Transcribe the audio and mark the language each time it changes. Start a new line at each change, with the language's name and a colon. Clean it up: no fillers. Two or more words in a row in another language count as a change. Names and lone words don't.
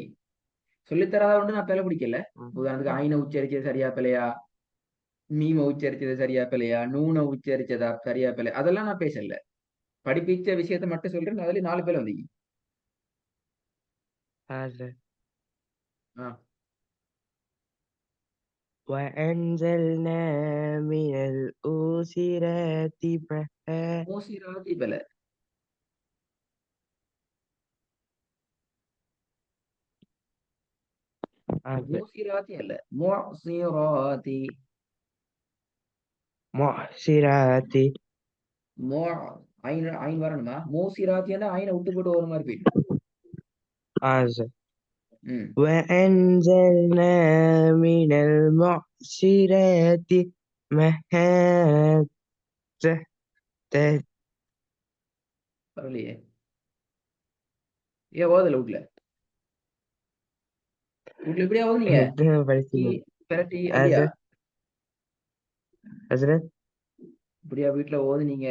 Tamil: சொல்லித்தராத ஒன்று நான் பிழை பிடிக்கல. உதாரணத்துக்கு ஐனை உச்சரிச்சது சரியா பிழையா, மீம உச்சரிச்சது சரியா பிழையா, நூனை உச்சரிச்சதா சரியா பிழை, அதெல்லாம் நான் பேசல. படிப்பிச்ச விஷயத்த மட்டும் சொல்றேன். அதுல 4 பிழை வந்தீங்க. சார். ஆ.
Arabic: وأنزلنا من الأوسرات ماء.
Tamil: மூசிராதி பிழை. சார். மூசிராதி அல்ல, மூசிராதி.
Arabic: معصرات.
Tamil: மோ ஐன் ஐன் வரணுமா? மூசிராத்தின்னா ஐனை விட்டு போட்டு ஒரு மாதிரி போயிடும். சார். ம்.
Arabic: وأنزلنا من المعصرات ماء
Tamil: பரவாயில்லையே. ஏன் ஓதல வீட்ல? வீட்ல எப்படியா ஓதுனீங்க? டீ படிச்சீங்க. பெரட்டி அப்படியா? சார். ஹசரத். இப்படியா வீட்ல ஓதுனீங்க?